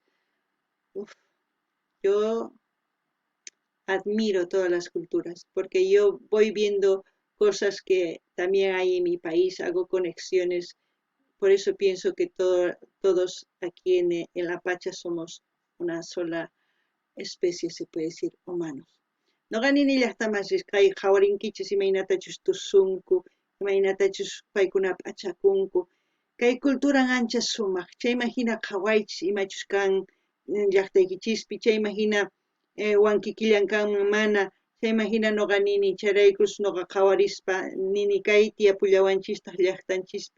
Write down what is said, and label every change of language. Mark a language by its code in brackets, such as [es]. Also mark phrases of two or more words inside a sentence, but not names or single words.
[es] Uf, yo admiro todas las culturas, porque yo voy viendo cosas que también hay en mi país, hago conexiones, por eso pienso que todos aquí en La Pacha somos una sola especie, se puede decir, humanos. [qu] No ganini llaqtamas kay qhawarinkichis imaynatachus tusunku, imaynatachus paykuna p'achakunku, Kay culturan ancha sumaq, chayman hina qhawaychis imachus kan llaqtaykichispi, chayman hina wank'ikillan kanman mana, chayman hina nuqa nini chayraykus nuqa qhawarispa nini kay tiyapullawanchistaq llaqtanchispi.